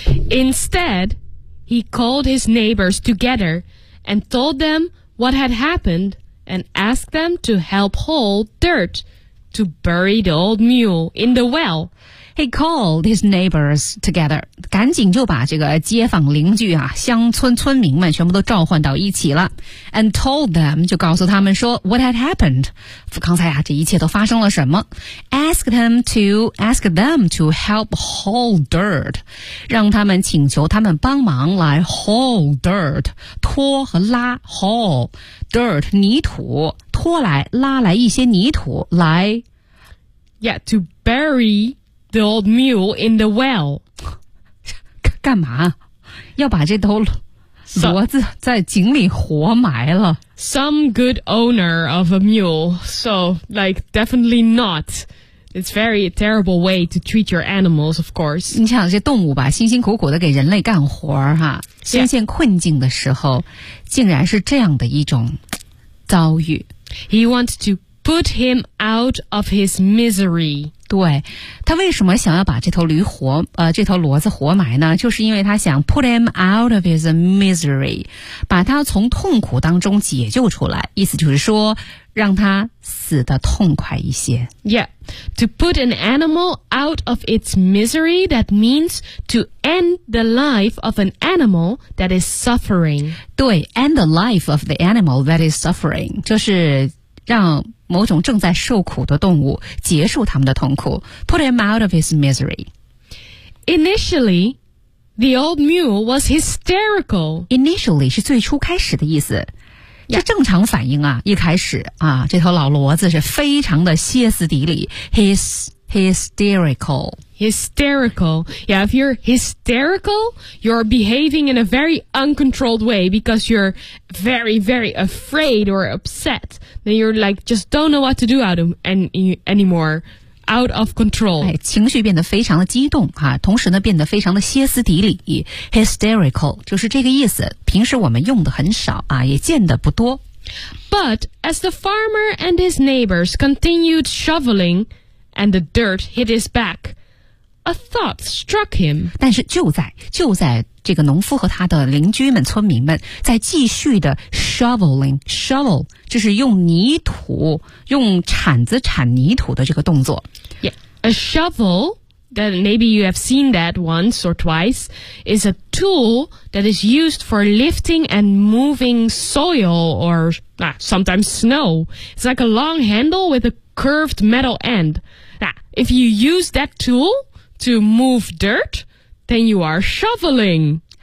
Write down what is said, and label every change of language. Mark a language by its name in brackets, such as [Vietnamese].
[English] Instead, he called his neighbors together and told them what had happened and asked them to help haul dirt to bury the old mule in the well. He called his neighbors together. [Chinese] 赶紧就把这个街坊邻居啊，乡村村民们全部都召唤到一起了。 [English] And told them, [Chinese] 就告诉他们说 [English] what had happened. [Chinese] 刚才啊，这一切都发生了什么。 [English] Ask them to help haul dirt. [Chinese] 让他们请求他们帮忙来 haul dirt. 拖和拉 haul dirt, 泥土拖来拉来一些泥土来 [English] Yeah, to bury... The old mule in the well. [Chinese] 干嘛？要把这头骡子在井里活埋了。 [English] Some good owner of a mule. So, like, definitely not. It's very terrible way to treat your animals, of course. [Chinese] 你想想这动物吧，辛辛苦苦的给人类干活哈，身陷困境的时候，竟然是这样的一种遭遇。 [English] He wants to put him out of his misery. [Chinese] 对，他为什么想要把这头驴活这头骡子活埋呢？就是因为他想 [English] put him out of his misery， [Chinese] 把他从痛苦当中解救出来。意思就是说，让它死得痛快一些。 [English] Yeah, to put an animal out of its misery, that means to end the life of an animal that is suffering. [Chinese] 对 , [English] end the life of the animal that is suffering, [Chinese] 就是让某种正在受苦的动物结束他们的痛苦。 [English] Put him out of his misery. Initially,The old mule was hysterical. [Chinese] Initially 是最初开始的意思，这正常反应啊。一开始啊，这头老骡子是非常的歇斯底里。 [English] Hysterical. Hysterical. Yeah, if you're hysterical, you're behaving in a very uncontrolled way because you're very, very afraid or upset. Then you're like just don't know what to do out of anymore. Out of control. [Chinese] 哎，情绪变得非常的激动啊，同时呢变得非常的歇斯底里。 Hysterical, 就是这个意思，平时我们用的很少啊，也见得不多。 [English] But as the farmer and his neighbors continued shoveling and the dirt hit his back, a thought struck him. [Chinese] 但是就在这个农夫和他的邻居们村民们在继续的 shoveling shovel 就是用泥土用铲子铲泥土的这个动作 [English] Yeah, a shovel that maybe you have seen that once or twice is a tool that is used for lifting and moving soil or sometimes snow It's like a long handle with a curved metal end Now, if you use that tool to move dirtThen you are shoveling.